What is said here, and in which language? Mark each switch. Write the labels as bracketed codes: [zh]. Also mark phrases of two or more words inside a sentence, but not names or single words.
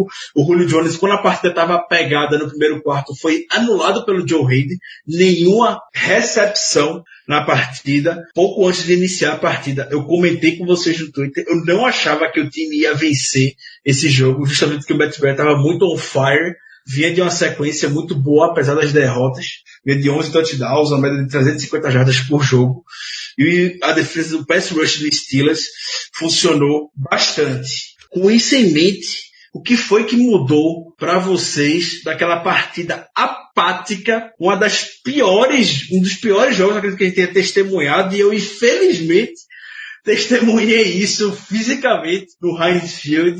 [pt] O Julio Jones, quando a partida estava pegada no primeiro quarto, foi anulado pelo Joe Hayden. Nenhuma recepção na partida. Pouco antes de iniciar a partida, eu comentei com vocês no Twitter, eu não achava que o time ia vencer esse jogo, justamente porque o Matt Ryan estava muito [en] on fire, [pt] vinha de uma sequência muito boa, apesar das derrotas, vinha de 11 touchdowns, uma média de 350 jardas por jogo, e a defesa do [en] pass rush [pt] dos Steelers funcionou bastante. Com isso em mente, o que foi que mudou para vocês daquela partida apática, um dos piores jogos que a gente tenha testemunhado, e eu, infelizmente, testemunhei isso fisicamente no Heinz Field.